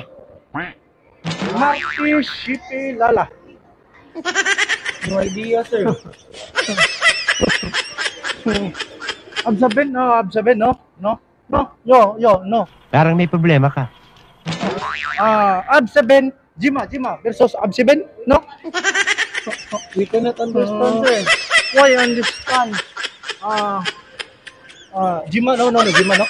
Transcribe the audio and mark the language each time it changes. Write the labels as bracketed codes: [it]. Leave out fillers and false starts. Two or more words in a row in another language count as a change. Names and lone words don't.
[en] Marty Shipilala. No idea, sir. Ab 7, no? No. [tl] Parang may problema ka. [en] Ab 7, Jima versus Ab 7, no? We cannot understand, sir. Why understand? Jima, no, Jima, no?